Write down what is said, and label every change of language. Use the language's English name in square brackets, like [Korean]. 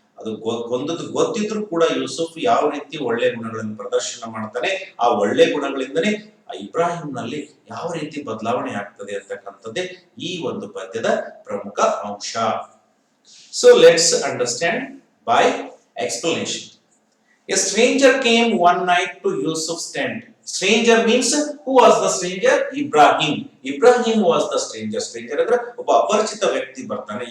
[Kannada] ಅದು ಕೊಂದದ್ದು ಗೊತ್ತಿದ್ರು ಕೂಡ ಯೂಸುಫ್ ಯಾವ ರೀತಿ ಒಳ್ಳೆ ಗುಣಗಳನ್ನು ಪ್ರದರ್ಶನ ಮಾಡ್ತಾನೆ, ಆ ಒಳ್ಳೆ ಗುಣಗಳಿಂದನೇ ಇಬ್ರಾಹಿಂನಲ್ಲಿ ಯಾವ ರೀತಿ ಬದಲಾವಣೆ ಆಗ್ತದೆ ಅಂತಕ್ಕಂಥದ್ದೇ ಈ ಒಂದು ಪದ್ಯದ ಪ್ರಮುಖ ಅಂಶ. [English] So let's understand by explanation. A stranger came one night to Yusuf's tent. Stranger means who was the stranger? Ibrahim. Ibrahim was the stranger. [Kannada] Stranger ಅಂದ್ರೆ ಒಬ್ಬ ಅಪರಿಚಿತ ವ್ಯಕ್ತಿ ಬರ್ತಾನೆ.